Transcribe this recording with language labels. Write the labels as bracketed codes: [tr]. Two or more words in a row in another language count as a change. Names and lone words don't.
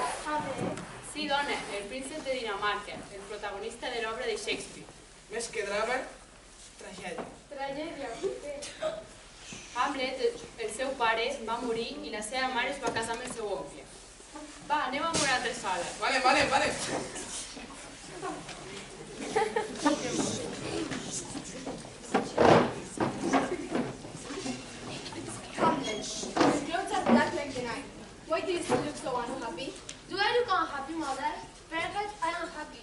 [ca] Sí, dona, el príncep de Dinamarca, el protagonista de l'obra de Shakespeare. Més que drama, tragèdia. Tragèdia, Hamlet, el seu pare, va morir i la seva mare es va casar amb el seu oncle. Va, anem a una altra sala. Vale. [en] Hamlet, your clothes are black like the night. Why do you still look so unhappy? Do I look unhappy, mother? Perhaps I am happy.